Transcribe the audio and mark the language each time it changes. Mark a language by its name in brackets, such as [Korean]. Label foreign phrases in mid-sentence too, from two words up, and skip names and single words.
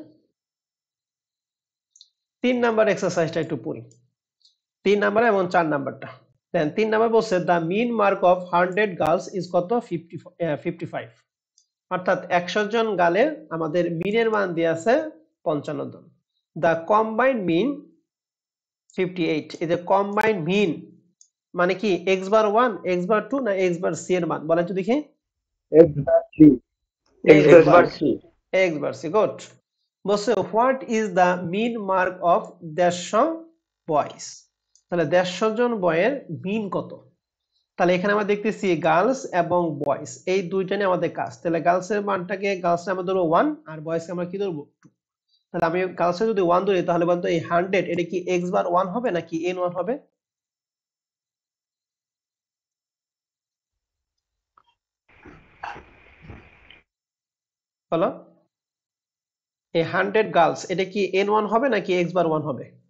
[Bangla] 3 নাম্বার এক্সারসাইজটা একটু পড়ি 3 নাম্বার এবং 4 নাম্বারটা দেন 3 নাম্বার বলছে [English] the mean mark of 100 girls is [Bangla] কত 55 অর্থাৎ 100 জন গালের আমাদের মিনের মান দিয়ে আছে 55 জন [English] the combined mean [Bangla] 58 এই যে [English] combined mean [Bangla] মানে কি [English] x bar 1 x bar 2 [Bangla] না [English] x bar c [Bangla] এর মান বলেন তো দেখি [English] x bar 3 x bar 3 x bar c [Bangla] গুড বলছে [English] what is the mean mark of 150 boys [Bangla] তাহলে 150 জন বয়ের মিন কত তাহলে এখানে আমরা দেখতেছি গার্লস এবং বয়েজ এই দুইটা নিয়ে আমাদের কাজ তাহলে গার্লস এর মানটাকে গার্লস আমরা ধরবো 1 আর বয়েজ আমরা কি ধরবো 2 তাহলে আমি গার্লস এর যদি 1 ধরি তাহলে বলতো এই 100 এটা কি [English] x bar 1 [Bangla] হবে নাকি n1 হবে বলো এই 100 গার্লস এটা কি n1 হবে নাকি [English] x bar 1 [Bangla] হবে